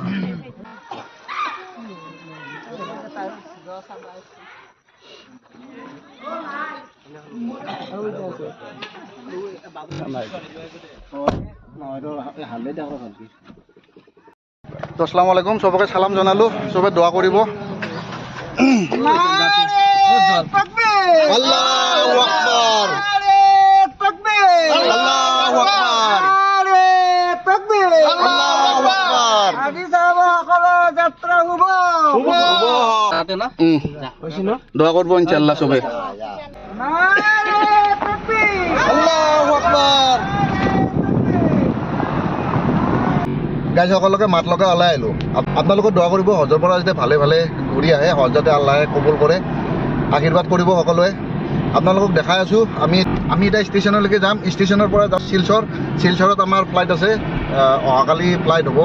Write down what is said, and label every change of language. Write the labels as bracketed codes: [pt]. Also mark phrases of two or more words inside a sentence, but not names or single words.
[as] তো [ar] السلام عليكم, [as] চবকে চালাম জনালোঁ, চবে দোৱা কৰিব। [ar] الله أكبر، الله أكبر، الله أكبر. [as] আজি যাব সকলো যাত্ৰা শুভ শুভ দোৱা কৰিব [ar] إن شاء الله [as] চবে। [ar] الله أكبر. [as] গাইজ সকলোকে মাত লগাই ওলাই আহিলোঁ। আপোনালোকে দোৱা কৰিব হজৰ পৰা যাতে ভালে ভালে ঘূৰি আহে, হজ যাতে আল্লাহে কবুল কৰে, আশীৰ্বাদ কৰিব সকলোৱে। আপোনালোকক দেখাই আছোঁ, আমি এতিয়া ষ্টেচনলৈকে যাম। ষ্টেচনৰ পৰা যাম শিলচৰত আমাৰ ফ্লাইট আছে, অহাকালি ফ্লাইট হ'ব।